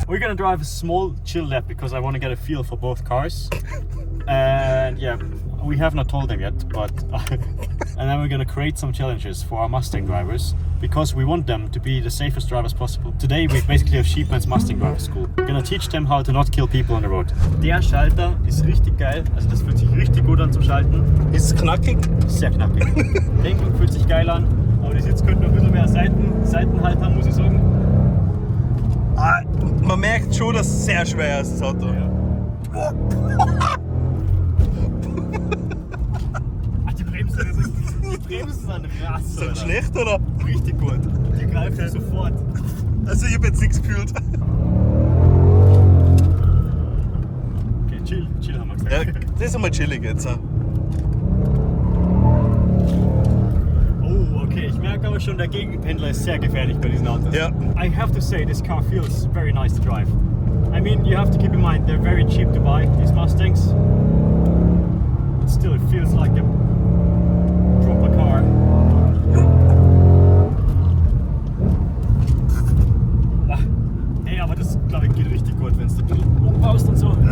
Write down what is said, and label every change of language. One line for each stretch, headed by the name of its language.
English: We're gonna drive a small chill lap because I want to get a feel for both cars. And yeah, we have not told them yet, but and then we're gonna create some challenges for our Mustang drivers because we want them to be the safest drivers possible. Today we basically have Sheepman's Mustang Driver School. We're gonna teach them how to not kill people on the road.
German: Der Schalter ist richtig geil, also das fühlt sich richtig gut an zum Schalten. Ist knackig? Sehr knackig. Lenkung fühlt sich geil an, aber die Sitz könnte noch ein bisschen mehr Seitenhalt haben, muss ich sagen. Ah, man merkt schon, dass es sehr schwer ist, das Auto. Ja. Ach, die Bremsen sind eine Rasse. Ist das schlecht oder? Richtig gut. Die greifen sofort. Also ich hab jetzt nichts gefühlt. Okay, chill haben wir gesagt. Ja, das ist einmal chillig jetzt. Oh, okay, ich merke aber schon, der Gegenpendler ist sehr gefährlich bei diesen Autos. Ja.
English: I have to say, this car feels very nice to drive. I mean, you have to keep in mind, they're very cheap to buy, these Mustangs. But still, it feels like a proper car.
German: Ah, ey, aber das, glaube ich, geht richtig gut, wenn du ein bisschen umbaust und so.